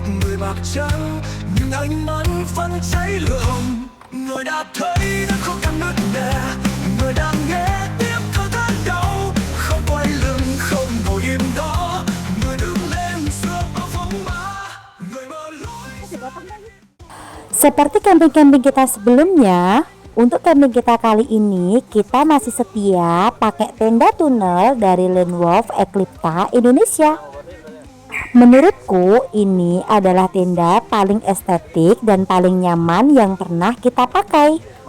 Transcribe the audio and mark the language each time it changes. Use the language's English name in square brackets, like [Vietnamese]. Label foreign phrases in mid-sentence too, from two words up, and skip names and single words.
[Vietnamese] người bạc trắng nhưng ánh mắt vẫn cháy lửa hồng người đã thấy nó khó khăn nứt nẻ người đang nghe tiếp thở than đau không quay lưng không ngồi im đó người đứng lên giữa bao phong ba người mơ lối. [Indonesian] Seperti camping-camping kita sebelumnya, untuk camping kita kali ini kita masih setia pakai tenda tunnel dari Lone Wolf Eclipta Indonesia. Menurutku ini adalah tenda paling estetik dan paling nyaman yang pernah kita pakai.